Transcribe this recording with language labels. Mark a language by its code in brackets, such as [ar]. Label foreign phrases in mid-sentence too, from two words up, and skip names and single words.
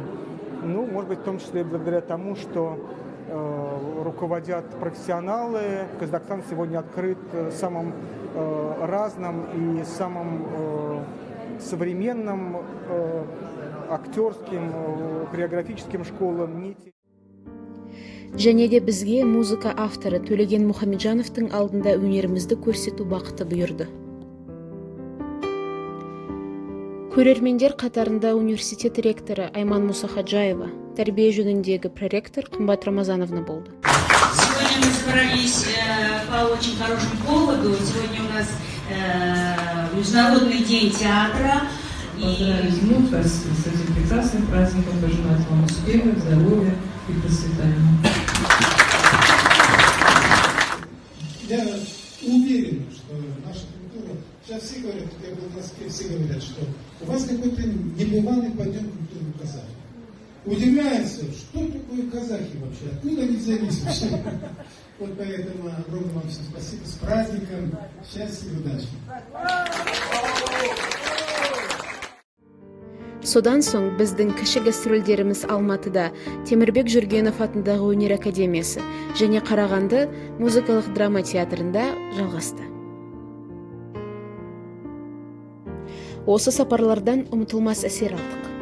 [ru] Может быть, в том числе благодаря тому, что руководят профессионалы. Казахстан сегодня открыт самым разным и самым современным актерским, хореографическим школам. [kk] Және де бізге музыка авторы Төлеген Мұхамеджановтың алдында өнерімізді көрсету бақыты бұйырды. Көрермендер қатарында университет ректоры Айман Мусахаджаева, тәрбие жөніндегі проректор Қымбат Рамазановна болды. [ru] Сегодня мы собрались по очень хорошему поводу. Сегодня у нас Международный день театра. Поздравить вновь вас с этим прекрасным праздником, пожелать вам успеха, здоровья и процветания. Я уверен, что наша культура, сейчас все говорят, я был в Москве, все говорят, что у вас какой-то небывалый подъем культуры казахов. Удивляются, что такое казахи вообще, откуда они взялись вообще. Вот поэтому огромное вам всем спасибо, с праздником, счастья и удачи. [kk] Содан соң біздің кіші гастрольдеріміз Алматыда Темірбек Жүргенов атындағы өнер академиясы және Қарағанды музыкалық драма театрында жалғасты. Осы сапарлардан ұмытылмас әсер алдық.